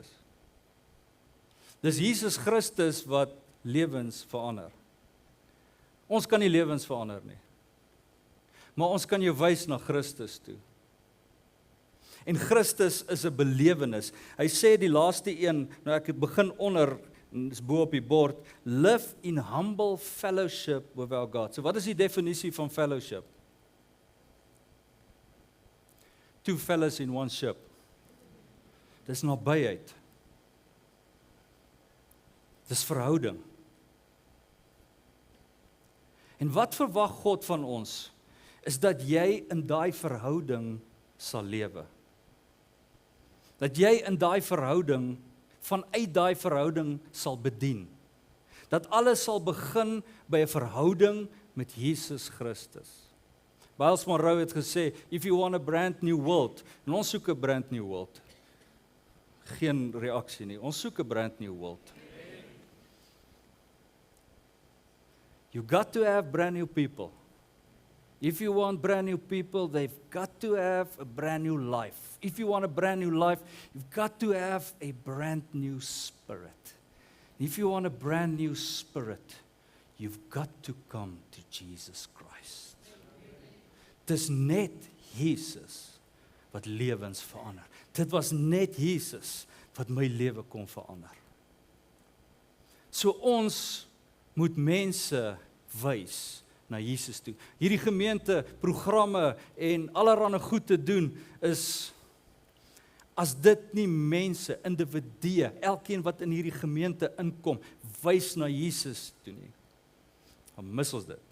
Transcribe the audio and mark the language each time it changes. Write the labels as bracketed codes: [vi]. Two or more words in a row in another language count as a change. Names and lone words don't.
[af] Dis Jesus Christus wat lewens verander. Ons kan nie lewens verander nie. Maar ons kan jou wys na Christus toe. En Christus is 'n belewenis. Hy sê die laaste een, nou ek het begin onder, dis bo op die bord, [en] live in humble fellowship with our God. [af] So wat is die definisie van fellowship? [en] Two fellows in one ship. [af] Dis nabyheid. Dis verhouding. En wat verwag God van ons, is dat jy in daai verhouding sal lewe. Dat jy in daai verhouding, vanuit daai verhouding sal bedien. Dat alles sal begin by 'n verhouding met Jesus Christus. Miles Monroe het gesê, [en] if you want a brand new world, [af] en ons soek 'n [en] brand new world. [af] Geen reaksie nie, ons soek 'n [en] brand new world. You got to have brand new people. If you want brand new people, they've got to have a brand new life. If you want a brand new life, you've got to have a brand new spirit. If you want a brand new spirit, you've got to come to Jesus Christ. [af] Dis net Jesus wat lewens verander. Dit was net Jesus wat my lewe kon verander. So ons moet mense wys na Jesus toe. Hierdie gemeente, programme en allerlei goed te doen is, as dit nie mense, individue, elkeen wat in hierdie gemeente inkom, wys na Jesus toe nie, dan mis ons dit.